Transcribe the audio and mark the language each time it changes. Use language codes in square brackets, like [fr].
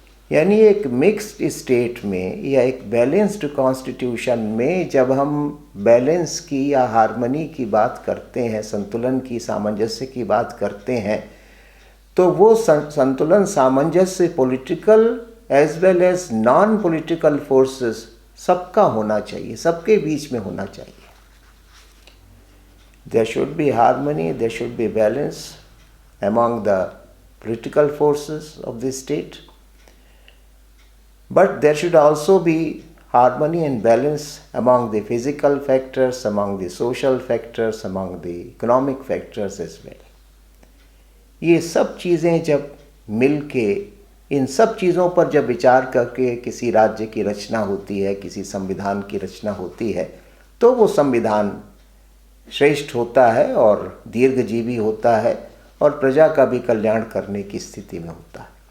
[hi] यानी एक mixed state में या एक बैलेंस्ड कॉन्स्टिट्यूशन में जब हम बैलेंस की या हार्मनी की बात करते हैं, संतुलन की, सामंजस्य की बात करते हैं, तो वो संतुलन, सामंजस्य [en] political as well as non political forces [hi] सबका होना चाहिए, सबके बीच में होना चाहिए। [en] There should be harmony, there should be balance among the political forces of the state, but there should also be harmony and balance among the physical factors, among the social factors, among the economic factors as well. [hi] ये सब चीज़ें जब मिल के, इन सब चीज़ों पर जब विचार करके किसी राज्य की रचना होती है, किसी संविधान की रचना होती है, तो वो संविधान श्रेष्ठ होता है और दीर्घजीवी होता है और प्रजा का भी कल्याण करने की स्थिति में होता है।